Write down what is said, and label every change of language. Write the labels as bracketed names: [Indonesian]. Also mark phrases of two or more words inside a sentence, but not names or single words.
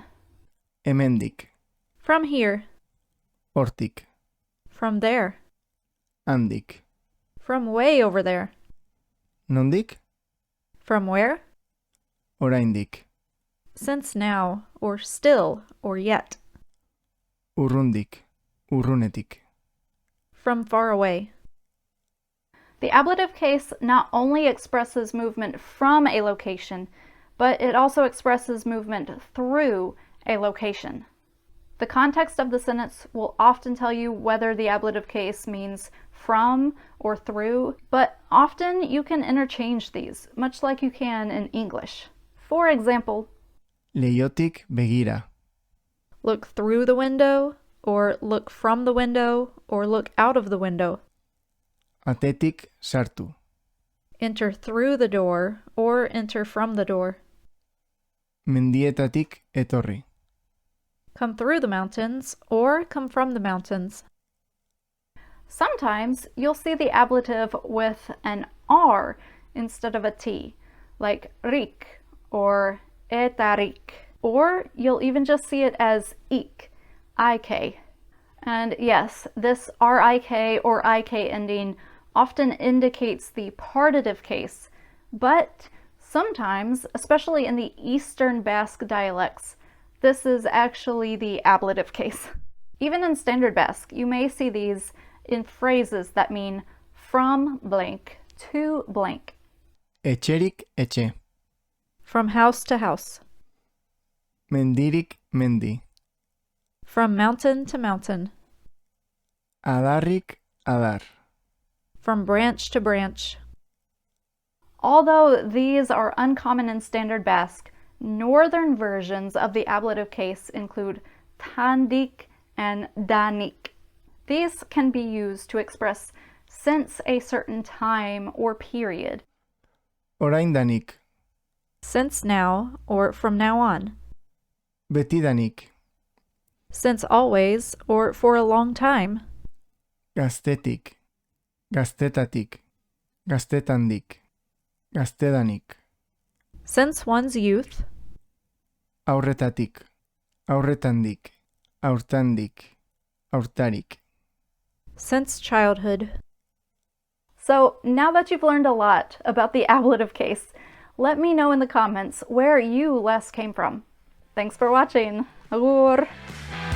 [Basque] Hemendik, [English] From here. [Basque] hortik, [English] From there. [Basque] handik. [English] From way over there. [Basque] Nondik, [English] From where? [Basque] oraindik. [English] Since now, or still, or yet. [Basque] Urrundik, urrunetik. [English] From far away. The ablative case not only expresses movement from a location, but it also expresses movement through a location. The context of the sentence will often tell you whether the ablative case means from or through, but often you can interchange these, much like you can in English. For example, [Basque] Leiotik begira, [English] Look through the window, or look from the window, or look out of the window. [Basque] atetik sartu. [English] Enter through the door, or enter from the door. [Basque] Mendietatik etorri. [English] Come through the mountains, or come from the mountains. sometimes you'll see the ablative with an R instead of a T, like rik or etarik. Or you'll even just see it as ik, ik. And yes, this rik or ik ending often indicates the partitive case, but sometimes, especially in the Eastern Basque dialects, this is actually the ablative case. Even in Standard Basque, you may see these in phrases that mean from blank to blank. [Basque] Etxerik etxe. [English] From house to house. [Basque] Mendirik mendi. [English] From mountain to mountain. [Basque] Adarrik adar. [English] From branch to branch. Although these are uncommon in Standard Basque, northern versions of the ablative case include tandik and danik. These can be used to express since a certain time or period. [Basque] Oraindanik. [English] Since now, or from now on. [Basque] Betidanik. [English] Since always, or for a long time. [Basque] Gaztetik. Gaztetatik. Gaztetandik. Gaztedanik. [English] Since one's youth. [Basque] Aurretatik. Aurretandik. Aurtandik. Aurtarik. [English] Since childhood. So now that you've learned a lot about the ablative case, Let me know in the comments where you less came from. Thanks for watching. [Basque] Agur!